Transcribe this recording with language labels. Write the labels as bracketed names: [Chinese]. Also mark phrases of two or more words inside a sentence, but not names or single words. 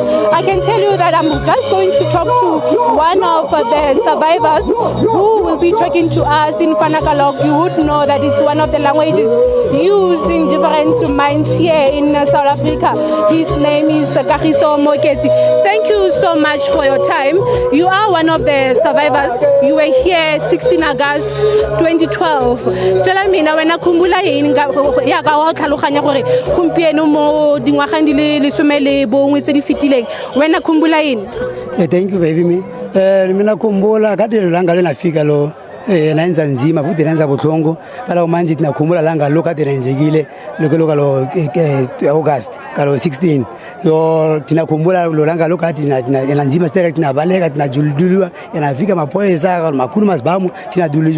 [English] I can tell you that I'm just going to talk to one of the survivors who will be talking to us in Fanakalog. You would know that it's one of the languages used in different mines here in South Africa. His name is Kagiso Moketsi. Thank you so much for your time. You are one of the survivors. You were here 16 August 2012. [Fanagalo] Tshela mina wena khumbula eng [Tswana] ya ka wa tlhaloganya gore gompieno mo dingwageng di le 11 tse di fitileng [Fanagalo] wena khumbula eng? [English] Thank you for having me. [Fanagalo] Mina khumbula ka dilo langa le nafika lo naenza nzima futhi naenza buhlungu kala manje tinakhumbula langa lo kade lenzekile lokho lo August kalo 16 yo tinakhumbula lo langa lo kade nzima stere tinabaleka tinajuludulwa yanafika maphoyisa makhulu masibamu tinadulizwa.